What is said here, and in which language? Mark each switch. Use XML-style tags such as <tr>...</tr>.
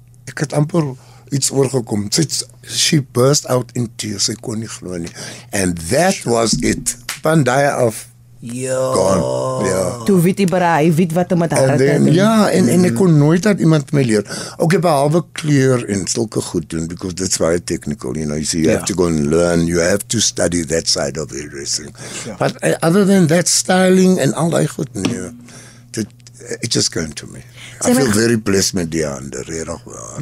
<af>Ek het amper iets oorgekom.</af> <en>She burst out in tears,</en> <af>ek kon nie glo nie.</af> <en>And that was it.</en> <af>Van daai af</af> <en>gone.</en> <af>Toe weet jy bara, hy weet wat om met hare te doen. Ja, en ek kon nooit dat iemand my leer. Ook behalwe kleur en sulke goed doen,</af> <en>because that's very technical, you know, you have to go and learn, you have to study that side of hairdressing. But other than that, styling</en> <af>en al die goed, nee,</af> <en>it just came to me. I feel very blessed</en> <af>met die ander, regtig waar.</af>